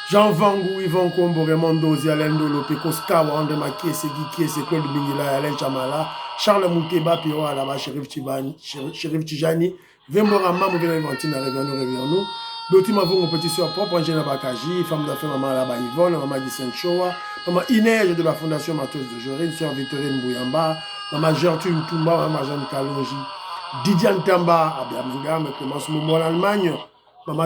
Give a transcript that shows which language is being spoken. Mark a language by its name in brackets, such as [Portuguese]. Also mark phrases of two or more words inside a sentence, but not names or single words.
[French] Jean Vangou, Yvan Kombo, Raymond Dozi, Alain Dolo, Pekos Kawa, André Makiese, Guy Claude Bingila, Alain Chamala, Charles Mouteba, Piro Alaba, Shérif Tijani, Vembora Mamou, Venevantine, Reviens-nous. Doti Mavou, mon petit soeur propre, Angela Bakaji, femme d'affaires, Maman Alaba Yvonne, Maman Gisèle Choa, Maman Inès de la Fondation Matos de Jorine, Sœur Victorine Bouyamba, Maman Gertrude Toumba, Maman Jeanne Kalonji, Didiane Tamba, à Birmingham, Clémence Momo en Allemagne, Maman